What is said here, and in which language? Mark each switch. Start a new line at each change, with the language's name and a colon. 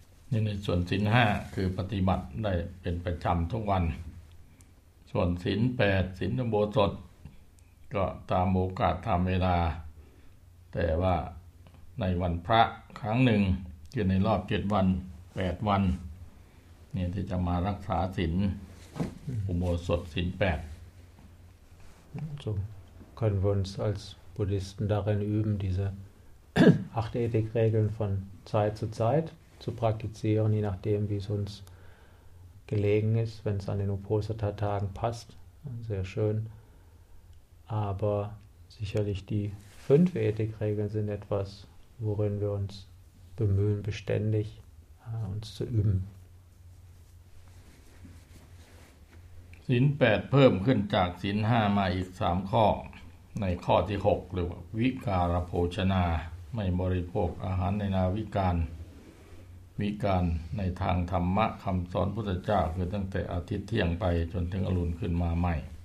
Thai: นี่ในส่วนศีล5คือปฏิบัติได้เป็นประจำทุกวันส่วนศีล8ศีลอุโบสถก็ตามโอกาสตามเวลาแต่ว่าในวันพระครั้งหนึ่งคือในรอบ7วัน8วันเนี่ยที่จะมารักษาศีลอุโบสถศีล8
German: so können wir uns als Buddhisten darin üben diese acht Ethikregeln von Zeit zu Zeit zu praktizieren je nachdem wie es uns gelegen ist wenn es an den Uposatha-Tagen passt sehr schön aber sicherlich die fünf Ethikregeln sind etwas worin wir unsbemühen beständig uns zu üben.
Thai: ศีล8เพิ่มขึ้นจากศีล5มาอีก3ข้อในข้อที่6เรียกว่าวิการโภชนาไม่บริโภคอาหารในนาวิการวิการในทางธรรมะคำสอนพุทธเจ้าคือตั้งแต่อาทิตย์เที่ยงไปจนถึงอรุณขึ้นมาใหม่